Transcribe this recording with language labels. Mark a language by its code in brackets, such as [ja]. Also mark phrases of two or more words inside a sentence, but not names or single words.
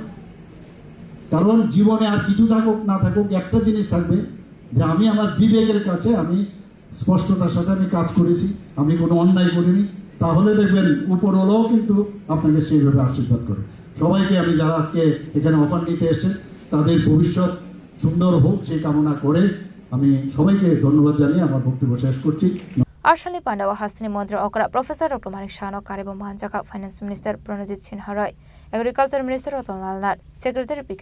[bn] কারণ জীবনে আর কিছু থাকুক না থাকুক, একটা জিনিস থাকবে, যে আমি আমার বিবেকের কাছে আমি স্পষ্টতার সাথে আমি কাজ করেছি, আমি কোনো অন্যায় করিনি, তাহলে দেখবেন উপরওয়ালাও কিন্তু আপনাকে সেইভাবে আশীর্বাদ করে। সবাইকে আমি, যারা আজকে এখানে অফার নিতে এসছেন, তাদের ভবিষ্যৎ সুন্দর হোক সেই কামনা করে আমি সবাইকে ধন্যবাদ জানিয়ে আমার বক্তব্য শেষ করছি। [trp] Arshali Pandawa Hastini Mantri Okra Professor Dr. Manik Shano Karibo Manjaka [en] Finance Minister [trp] Pranajit Sinha Roy [en] Agriculture Minister [trp] Ratan Lal Nat Secretary P.K.